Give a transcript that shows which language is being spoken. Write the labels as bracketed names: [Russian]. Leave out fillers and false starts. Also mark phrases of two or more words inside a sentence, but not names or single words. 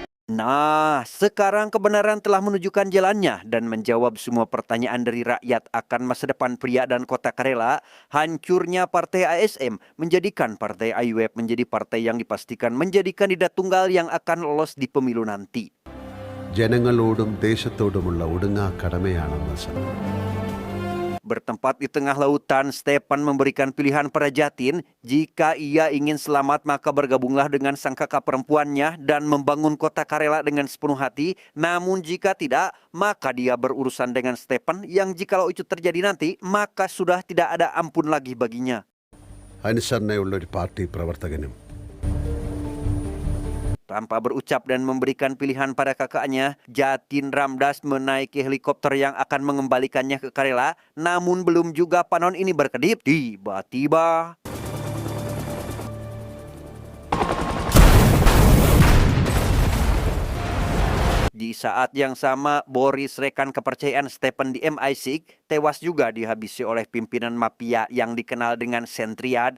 [Indonesian] Nah, sekarang kebenaran telah menunjukkan jalannya dan menjawab semua pertanyaan dari rakyat akan masa depan pria dan kota Karela. Hancurnya partai ASM menjadikan partai IWF menjadi partai yang dipastikan menjadi kandidat tunggal yang akan lolos di pemilu nanti. [Malayalam] ജനങ്ങളോടും ദേശത്തോടുമുള്ള ഒടുങ്ങാ കടമയാണെന്ന് സത്യം. [Indonesian] Bertempat di tengah lautan, Stefan memberikan pilihan pada Jatin. Jika ia ingin selamat, maka bergabunglah dengan sang kakak perempuannya dan membangun kota Karela dengan sepenuh hati. Namun jika tidak, maka dia berurusan dengan Stefan yang jikalau itu terjadi nanti, maka sudah tidak ada ampun lagi baginya. [Malayalam] അനുസരണയുള്ള ഒരു പാർട്ടി പ്രവർത്തകനും [Indonesian] Tanpa berucap dan memberikan pilihan pada kakaknya, Jatin Ramdas menaiki helikopter yang akan mengembalikannya ke Karela. Namun belum juga panon ini berkedip, tiba-tiba di saat yang sama, Boris, rekan kepercayaan Stefan di MI6, tewas juga dihabisi oleh pimpinan mafia yang dikenal dengan Sentriad.